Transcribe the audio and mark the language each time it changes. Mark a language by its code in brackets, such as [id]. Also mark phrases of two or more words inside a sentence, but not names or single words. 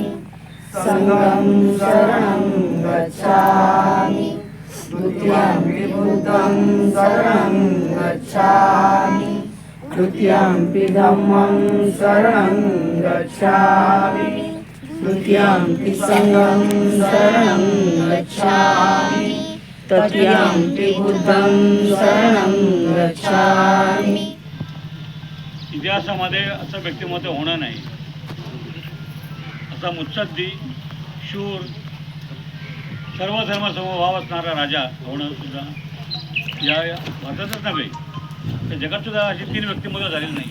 [pi] संघं शरणं गच्छामि, द्वितीयंपि बुद्धं शरणं गच्छामि, तृतीयंपि धम्मं शरणं गच्छामि, तृतीयंपि संघं शरणं गच्छामि, तृतीयंपि बुद्धं शरणं गच्छामि. [mr] इतिहासामध्ये असं व्यक्तिमत्व होणं नाही. असा मुत्सद्दी, शूर, सर्व धर्मसमभाव असणारा राजा होणं सुद्धा या भारतातच नव्हे तर जगात सुद्धा अशी 3 व्यक्तिमत्व झालेली नाही.